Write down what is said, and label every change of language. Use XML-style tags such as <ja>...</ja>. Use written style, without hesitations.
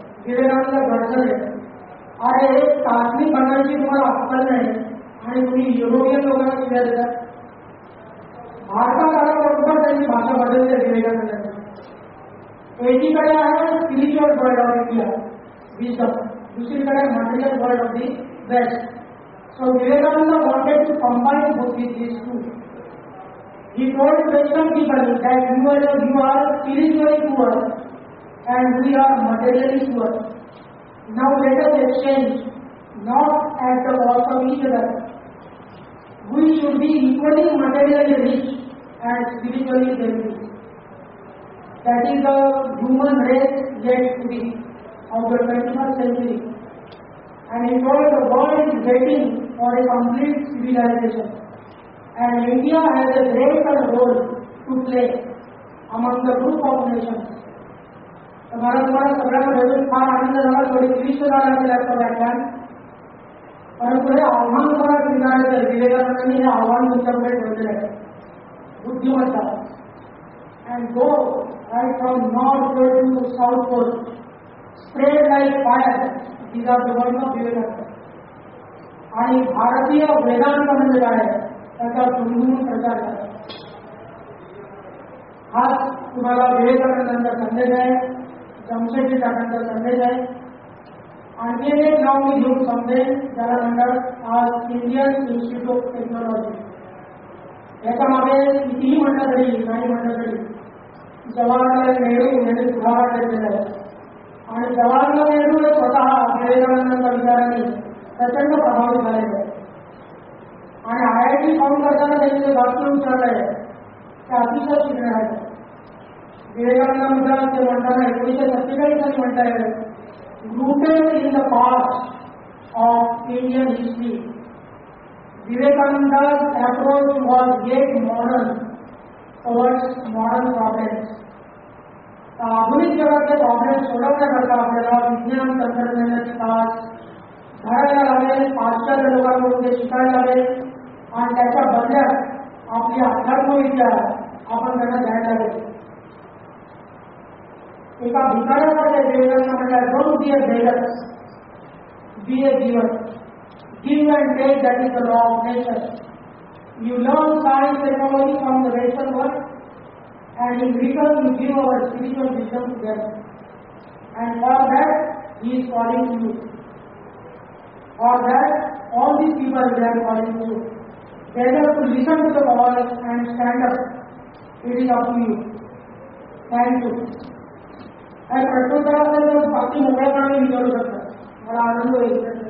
<mr>विवेकानंद घडसले अरे एक चाचणी बनवायची तुम्हाला अक्कल नाही आणि तुम्ही युरोपियन लोकांना शिव्या देतात. भारतात आल्याबरोबर त्यांची भाषा बदलते विवेकानंदांची. एकीकडे आहे</mr> <en>spiritual world of India wisdom,</en> <mr>दुसरीकडे</mr> <en>Material world of the west. So Vivekananda wanted to combine both these two. He told Western people that you are spiritually poor and we are materially poor. Now let us exchange, not at the cost of each other. We should be equally materially rich and spiritually wealthy. That is the human race yet to be of the 21st century. And he told the world is waiting for a complete civilization. And India has a greater role to play among the group of nations.</en> <mr>मला तुम्हाला सगळ्यांना भेटून फार आनंद झाला. थोडी क्लिष्ट झाला असेल याचं व्याख्यान. परंतु हे आव्हान मला स्वीकारायचं. विवेकानंदांनी हे आव्हान तुमच्याकडे ठेवलेलं आहे.</mr> <en>बुद्धिमत्ता and go right from north pole to south pole spread like fire. These are the words of Vivekananda.</en> <mr>आणि भारतीय वेदांत म्हणजे काय त्याचा झुंजून प्रचार करा. हाच तुम्हाला विवेकानंदांचा संदेश आहे. जमशेदजी टाटांचा संदेश आहे. आणखी एक नाव मी घेऊन समजेन ज्याला म्हणतात आज इंडियन इन्स्टिट्यूट ऑफ टेक्नॉलॉजी. याच्या मागे कितीही म्हटलं तरी नाही म्हटलं तरी जवाहरलाल नेहरू यांनी सुधारणा केलेला आहे. आणि जवाहरलाल नेहरू हे स्वतः विवेकानंदांच्या विचारांनी प्रचंड प्रभावित झालेले आहे. आणि IIT फाउंड करताना त्यांनी जे वाक्य उच्चारलं आहे ते अतिशय शिकण्यात आहे. विवेकानंदांबद्दल ते म्हणताना 1947 साली म्हणताय</mr> <en>rooted in the past of Indian history. Vivekananda's approach was yet modern towards modern problems.</en> <mr>आधुनिक जगातले प्रॉब्लेम सोडवण्याकरता आपल्याला विज्ञान तंत्रज्ञानाची तास घडायला लागेल. पाश्चात्य लोकांकडून ते शिकायला लागेल आणि त्याच्या बदल्यात आपली अध्यात्मविद्या आपण त्यांना द्यायला लागेल. एका भिकाऱ्यासारख्या विवेकानंद म्हटलं</mr> <en>Don't be a beggar, be a giver. Give and take that is the law of nature. You learn science technology from the western world and in return you give our spiritual wisdom to them. And for that he is calling you. For that, all these people they are calling you. They have to listen to the call and stand up. It is up to you. Thank you.</en> <mr>आणि प्रश्नोत्तराबद्दल बाकी मोकळेपणाने विचारू शकतात. मला आनंद होईल.</mr>